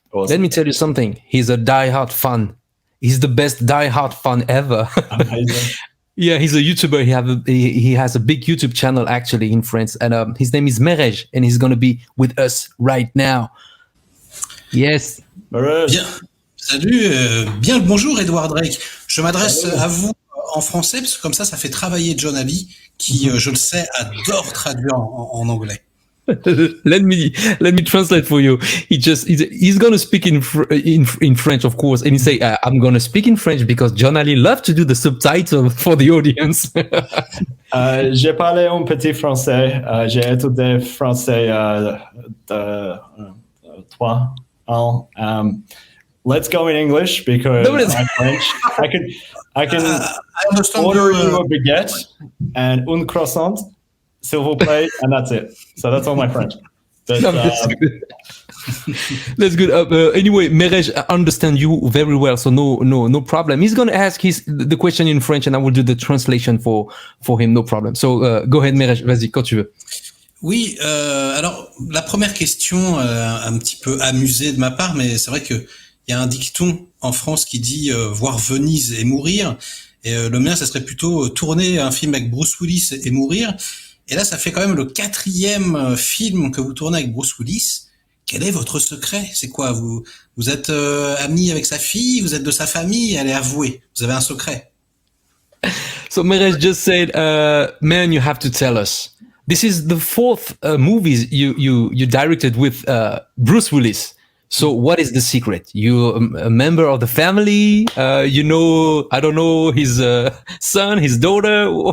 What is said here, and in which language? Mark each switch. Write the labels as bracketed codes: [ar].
[en] Awesome. Let me tell you something. He's a die-hard fan. He's the best die-hard fan ever. Amazing. Yeah, he's a YouTuber. He has a big YouTube channel actually in France, and his name is Merej, and he's gonna be with us right now. Yes. Merej. [fr] Bien. Salut, bien le bonjour Edward Drake. Je m'adresse à vous en français parce que comme ça fait travailler John Ali qui, je le sais, adore traduire en anglais. [en] Let me translate for you. He's gonna speak in French, of course, and he say, "I'm gonna speak in French because John Ali loves to do the subtitle for the audience." [fr] J'ai parlé un petit français. J'ai étudié français de 3 ans. [en] Let's go in English because I'm French. I can order you a baguette and [fr] un croissant, s'il vous plaît, [en] and that's it. So that's all my French. But, that's good. Anyway, Merej, I understand you very well, so no problem. He's gonna ask the question in French, and I will do the translation for him. No problem. So go ahead, Merej. [fr] Vas-y, quand tu veux. Oui. Alors la première question, un petit peu amusée de ma part, mais c'est vrai que il y a un dicton en France qui dit voir Venise et mourir. Et le mien, ça serait plutôt tourner un film avec Bruce Willis et mourir. Et là, ça fait quand même le 4e film que vous tournez avec Bruce Willis. Quel est votre secret? C'est quoi? Vous êtes ami avec sa fille? Vous êtes de sa famille? Allez, avouez. Vous avez un secret. [en] So Merej just said, man, you have to tell us. This is the 4th movies you directed with Bruce Willis. So what is the secret? You a member of the family? I don't know, his son, his daughter?